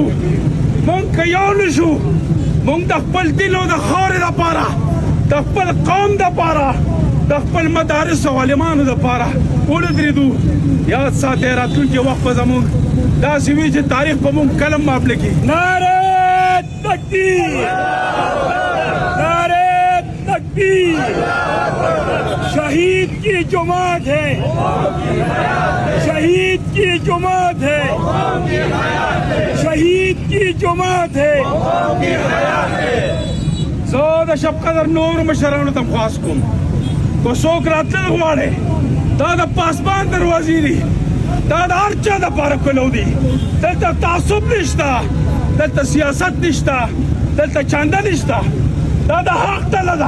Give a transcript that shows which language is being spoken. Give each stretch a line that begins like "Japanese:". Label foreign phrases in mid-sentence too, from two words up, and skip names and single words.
Pashto: مونږ که یو نه شو، مونږ د خپل دین او د خاورې دپاره، د خپل قوم دپاره، د خپل مدارس او عالمانو دپاره ودرېدو. یاد ساتئ راتلونکي وخت به زموږ داسې وي چې تاریخ به مونږ کلم معاف نه کړي.
Urdu: نعرہ تکبیر، نعرہ تکبیر. شہید کی جماعت ہے، شہید کی جماعت ہے، شہید کی جماعت ہے.
Pashto: زه د شب قدر نورو مشرانو ته خواست کوم، که څوک راتلل غواړي، دا د پاسبان دروازې دي، دا د هر چا دپاره کلو دي. دلته تعصب نشته، دلته سیاست نشته، دلته چانده نشته، دا د حق ډله ده.